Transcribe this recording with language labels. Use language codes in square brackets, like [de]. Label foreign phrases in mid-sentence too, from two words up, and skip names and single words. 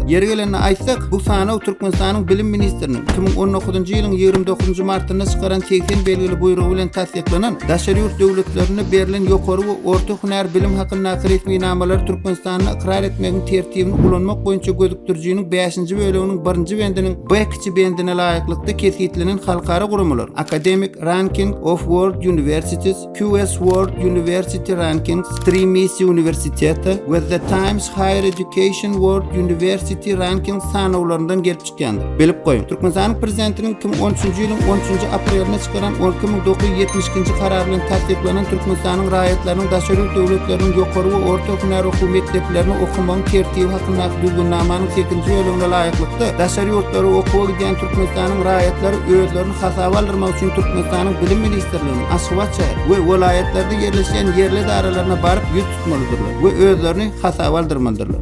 [tk] Ýeri gelende aýtsak, bu sanaw Türkmenistanyň bilim ministrliginiň 2019-njy ýylyň 29-njy martynda çykaran 80 belgili buýrugy bilen tasdiklanan daşary ýurt döwletlerine berilen ýokary we orta hünär bilim hakyndaky resmi namalar Türkmenistanyň ikrar etmegiň tertibini ulanmak boýunça gözükdirjiginiň 5-nji bölüginiň 1-nji bendiniň B2 bendine laýyklykda kesgitlenen halkara gurumlar Academic Ranking of World Universities, QS World University Rankings, Stremis Universiteti ve The Times Higher Education World University Rankings sanawlaryndan gelip çykýandyr. Bilip goýun. Türkmenistanyň prezidentiniň 2013-nji ýylyň 13-nji apreline çykaran 10972-nji karary bilen tasdiklanan Türkmenistanyň raýatlarynyň daşary döwletleriniň ýokary we orta hünär okuw mekteplerini okumagyň tertibi hakyndaky düzgünnamanyň 8-nji bölümine laýyklykda daşary ýurtlary okuwa giden Türkmenistanyň raýatlary özlerini hasaba aldyrmak üçin Türkmenistanyň bilim ministrliginiň Aşgabat we welaýetlerde ýerleşen ýerli daralaryna baryp ýüz tutmalydyrlar we özlerini hasaba aldyrmalydylar.